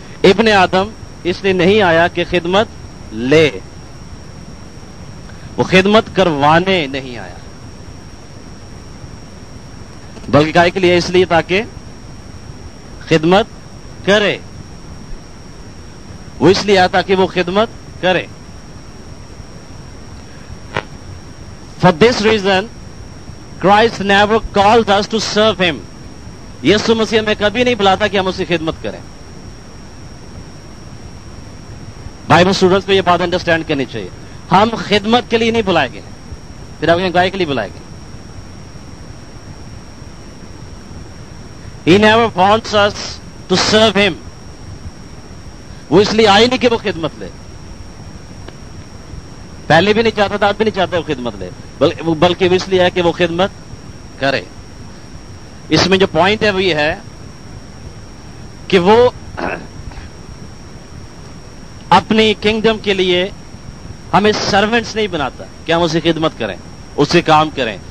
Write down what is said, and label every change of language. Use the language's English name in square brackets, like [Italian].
[Urdu] ابن آدم اس لیے نہیں آیا کہ خدمت لے، وہ خدمت کروانے نہیں آیا، بلکہ کائے کے لیے؟ اس لیے تاکہ خدمت کرے. وہ اس لیے آیا تاکہ وہ خدمت کرے. [English] For this reason, Christ never calls us to serve him. [Urdu] یسوع مسیح ہمیں کبھی نہیں بلاتا کہ ہم اس کی خدمت کریں. بائبل اسٹوڈنٹس کو یہ بات انڈرسٹینڈ کرنی چاہیے. ہم خدمت کے لیے نہیں بلائے گئے، پھر آپ گائے کے لیے بلائے گئے. [English] He never wants us to serve him. [Urdu] وہ اس لیے آئی نہیں کہ وہ خدمت لے، پہلے بھی نہیں چاہتا تھا، اب بھی نہیں چاہتا وہ خدمت لے، بلکہ وہ اس لیے ہے کہ وہ خدمت کرے. اس میں جو پوائنٹ ہے وہ یہ ہے کہ وہ اپنی کنگڈم کے لیے ہمیں سرونٹس نہیں بناتا کہ ہم اس کی خدمت کریں، اس سے کام کریں.